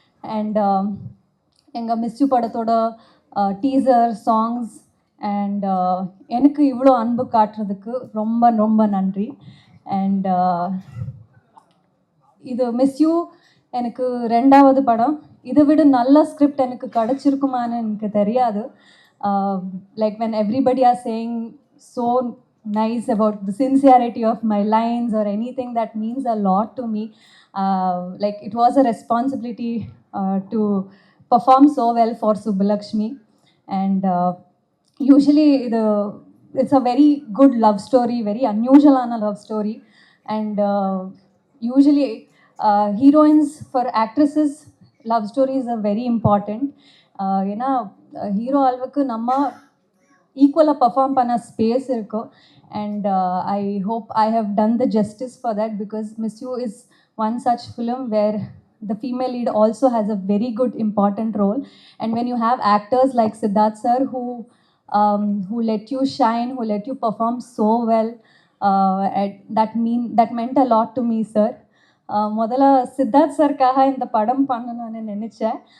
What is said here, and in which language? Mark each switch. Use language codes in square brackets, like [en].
[ta] And எங்கள் miss you படத்தோட teaser songs and எனக்கு இவ்வளோ அன்பு காட்டுறதுக்கு ரொம்ப ரொம்ப நன்றி. அண்ட் இது மிஸ்யூ எனக்கு 2வது படம். இதை விட நல்ல ஸ்கிரிப்ட் எனக்கு கிடச்சிருக்குமான்னு எனக்கு தெரியாது. [en] Like when everybody are saying so nice about the sincerity of my lines or anything, that means a lot to me. Like it was a responsibility to perform so well for Subbulakshmi. And usually it's a very good love story, very unusual love story. And usually heroines for actresses love stories are very important. [ta] ஏன்னா hero அளவுக்கு நம்ம ஈக்குவலாக perform பண்ண space இருக்கும். [en] And I hope I have done the justice for that, because Miss You is one such film where the female lead also has a very good important role. And when you have actors like Siddharth sir who let you shine, who let you perform so well, that meant a lot to me, sir. [ta] முதல்ல சித்தார்த் சர்க்காக இந்த படம் பண்ணணும்னு நினச்சேன்.